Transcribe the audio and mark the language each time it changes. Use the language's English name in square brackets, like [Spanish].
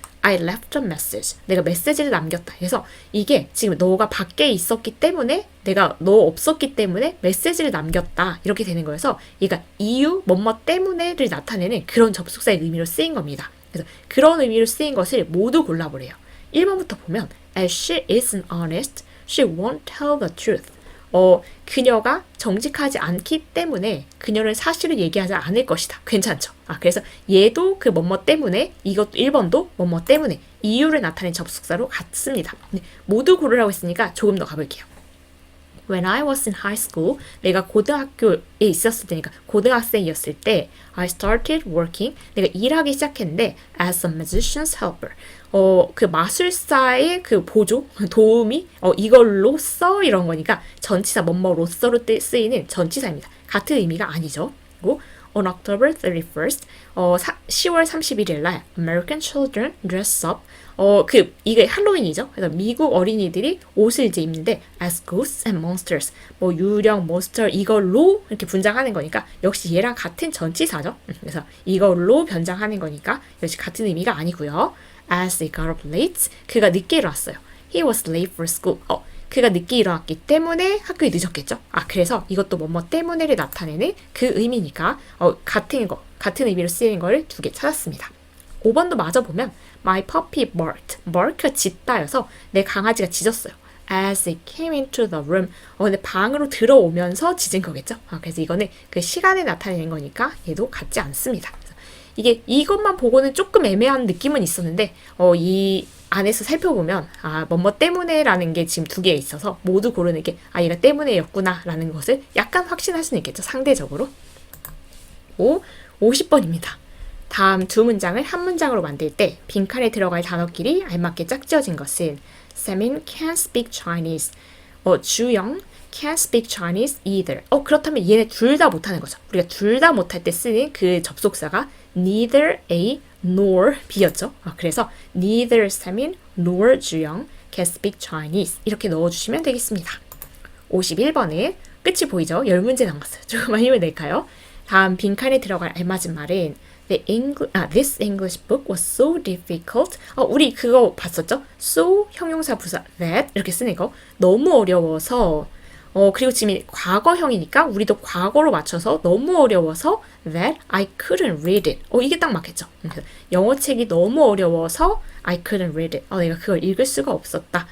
[English] I left a message. [Korean] 내가 메시지를 남겼다. 그래서 이게 지금 너가 밖에 있었기 때문에 내가 너 없었기 때문에 메시지를 남겼다. 이렇게 되는 거여서 얘가 이유, 뭐뭐 때문에를 나타내는 그런 접속사의 의미로 쓰인 겁니다. 그래서 그런 의미로 쓰인 것을 모두 골라보래요. 1번부터 보면 [English] As she isn't honest, she won't tell the truth. [Korean] 그녀가 정직하지 않기 때문에 그녀는 사실을 얘기하지 않을 것이다. 괜찮죠? 그래서 얘도 그 뭐뭐 때문에 이것도 1번도 뭐뭐 때문에 이유를 나타낸 접속사로 같습니다. 모두 고르라고 했으니까 조금 더 가볼게요. [English] When I was in high school, [Korean] 내가 고등학교에 있었을 때니까 고등학생이었을 때 [English] I started working, [Korean] 내가 일하기 시작했는데 [English] as a musician's helper. [Korean] 그 마술사의 그 보조, 도우미, 이걸로써 이런 거니까 전치사 뭐뭐로써로 쓰이는 전치사입니다. 같은 의미가 아니죠. 그리고 [English] On October 31st, [Korean] 10월 31일 날 [English] American children dress up. [Korean] 이게 할로윈이죠. 그래서 미국 어린이들이 옷을 이제 입는데 [English] as ghosts and monsters. [Korean] 유령, 몬스터 이걸로 이렇게 분장하는 거니까 역시 얘랑 같은 전치사죠. 그래서 이걸로 변장하는 거니까 역시 같은 의미가 아니고요. [English] As he got up late, [Korean] 그가 늦게 일어났어요. [English] He was late for school. [Korean] 그가 늦게 일어났기 때문에 학교에 늦었겠죠. 그래서 이것도 뭐뭐 때문에를 나타내는 그 의미니까 같은 의미로 쓰이는 걸 두 개 찾았습니다. 5번도 마저 보면 [English] My puppy barked. [Korean] bark가 짖다여서 내 강아지가 짖었어요. [English] As it came into the room. [Korean] 근데 방으로 들어오면서 짖은 거겠죠. 그래서 이거는 그 시간에 나타내는 거니까 얘도 같지 않습니다. 그래서 이것만 보고는 조금 애매한 느낌은 있었는데 이 안에서 살펴보면 뭐뭐 때문에라는 게 지금 두 개 있어서 모두 고르는 게 얘가 때문에였구나 라는 것을 약간 확신할 수는 있겠죠. 상대적으로. 50번입니다. 다음 두 문장을 한 문장으로 만들 때 빈칸에 들어갈 단어끼리 알맞게 짝지어진 것은 [English] Semin can't speak Chinese. 주영 can't speak Chinese either. [Korean] 그렇다면 얘네 둘 다 못하는 거죠. 우리가 둘 다 못할 때 쓰는 그 접속사가 neither A nor B였죠. 그래서 [English] neither Semin nor 주영 can speak Chinese [Korean] 이렇게 넣어주시면 되겠습니다. 51번은 끝이 보이죠? 10문제 남았어요. 조금만 힘을 낼까요? 다음 빈칸에 들어갈 알맞은 말은 [English] This English book was so difficult. [Korean] 우리 그거 봤었죠? So 형용사 부사 that 이렇게 쓰는 거 너무 어려워서 그리고 지금 과거형이니까 우리도 과거로 맞춰서 너무 어려워서 [English] that I couldn't read it. [Korean] 이게 딱 맞겠죠? 영어 책이 너무 어려워서 [English] I couldn't read it. [Korean] 내가 그걸 읽을 수가 없었다.